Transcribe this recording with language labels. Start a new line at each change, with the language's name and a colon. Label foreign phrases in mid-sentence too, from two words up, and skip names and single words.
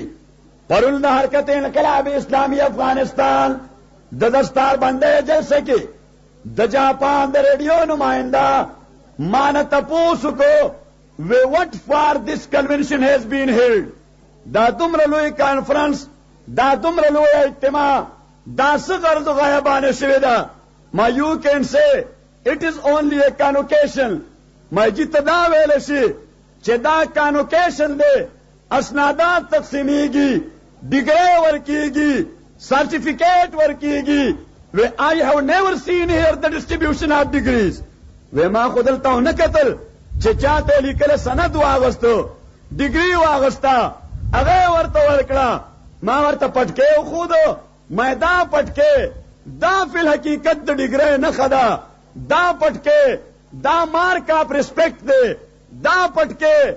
Pashto: پرون د حرکت انقلاب اسلامی افغانستان د دستار بندۍ جلسه کې د جاپان د ریډیو نمائنده ما نه تپوس وکړو
English: what for this convention has been held
Pashto: دا دومره لوی کانفرنس دا دومره لوی اجتماع دا څه غرض و غایه باندې شوې ده ما
English: you can say it is only a convocation
Pashto: ما جیته دا ویلی شي چې دا کانوکیشن دی اسنادات تقسیمیږي ډیګری ورکیږي سرټیفیکیټ ورکیږي
English: I have never seen here the distribution of degrees
Pashto: ما خو دلته ونه کتل چې چاته لیکل سند واغستو ډیګري واغستا هغه ورته ورکړه ما ورته پټکې وښودو ما دا پټکې دا فی الحقیقت د ډیګرۍ نښه ده دا پټکې دا
English: mark of respect
Pashto: دی دا پټکې